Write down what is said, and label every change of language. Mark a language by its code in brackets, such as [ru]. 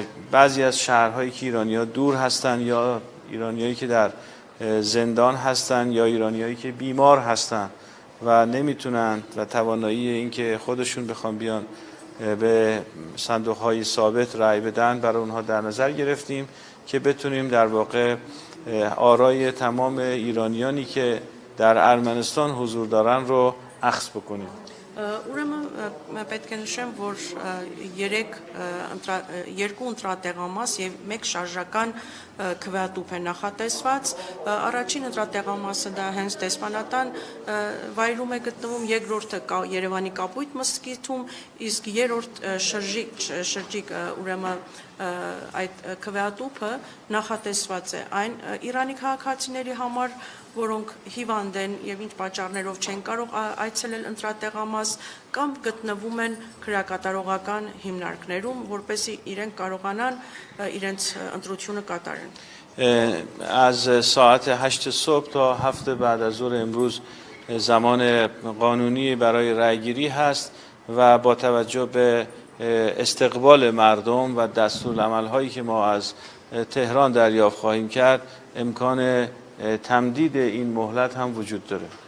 [fa] بعضی از شهرهایی که ایرانی‌ها دور هستند یا ایرانیایی که در زندان هستند یا ایرانیایی که بیمار هستند و نمیتونن و توانایی اینکه خودشون بخوان بیان به صندوق‌های ثابت رأی بدن برای اونها در نظر گرفتیم که بتونیم در واقع آرای تمام ایرانیانی که در ارمنستان حضور دارن رو اخذ بکنیم. [hy] Ուրեմն պետք է նշեմ, որ 2 ընտրատեղամաս եւ 1 շարժական քվեատուփ է նախատեսված. Առաջին ընտրատեղամասը դա հենց դեսպանատան վայրում է գտնվում, երկրորդը Երևանի Կապույտ մզկիթում, իսկ երրորդ շրջիկ ուրեմն այդ քվեատուփը նախատեսված է այն Իրանի քաղաքացիների համար, որոնք հիվանդ են եւ ինչ պատճառներով չեն կարող այցելել ընտրատեղամաս կամ գտնվում են քրեակատարողական հիմնարկներում, որպեսզի իրենք կարողանան իրենց ընտրությունը կատարեն. [fa] از ساعت 8 صبح تا 7 بعد از ظهر امروز زمان قانونی برای رأیگیری هست و با توجه به استقبال مردم و دستورالعمل‌هایی که ما از تهران دریافت خواهیم کرد امکان تمدید این مهلت هم وجود داره.